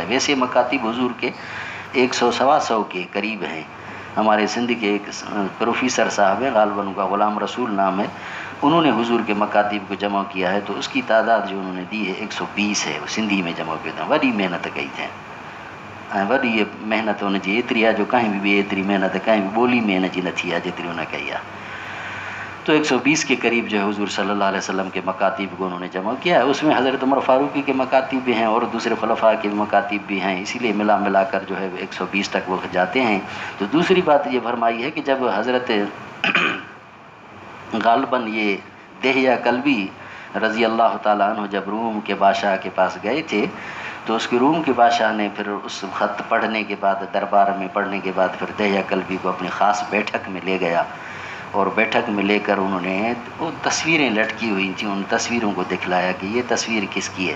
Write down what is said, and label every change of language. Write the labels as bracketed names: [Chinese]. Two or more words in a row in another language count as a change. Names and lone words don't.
[Urdu] ویسے مکاتیب حضور کے 100 سوا 100 کے قریب ہیں. ہمارے سندھ کے ایک پروفیسر صاحب ہیں، غالباً ان کا غلام رسول نام ہے، انہوں نے حضور کے مکاتیب کو جمع کیا ہے، تو اس کی تعداد جو انہوں نے دی ہے 120 ہے. وہ سندھی میں جمع کیا تھا, [Sindhi] वही मेहनत कई थे, वही ये मेहनत उनजी एतिरी आहे जो कहीं भी एतिरी मेहनत कहीं भी ॿोली में हिनजी न थी आहे जेतिरी उन कई आहे। [Urdu] تو 120 کے قریب جو ہے حضور [Arabic] صلى الله عليه وسلم [Urdu] کے مکاتیب کو انہوں نے جمع کیا ہے. اس میں حضرت عمر فاروقی کے مکاتیب بھی ہیں اور دوسرے خلفا کے مکاتیب بھی ہیں، اسی لیے ملا کر جو ہے 120 تک وہ جاتے ہیں. تو دوسری بات یہ فرمائی ہے کہ جب حضرت غالباً یہ دحیہ کلبی [Arabic] رضي الله تعالى عنه [Urdu] جب روم کے بادشاہ کے پاس گئے تھے، تو اس کے روم کے بادشاہ نے پھر اس خط پڑھنے کے بعد، دربار میں پڑھنے کے بعد، پھر دحیہ کلبی کو اپنی خاص بیٹھک میں لے گیا اور بیٹھک میں لے کر انہوں نے وہ تصویریں لٹکی ہوئی تھی، ان تصویروں کو دکھلایا کہ یہ تصویر کس کی ہے.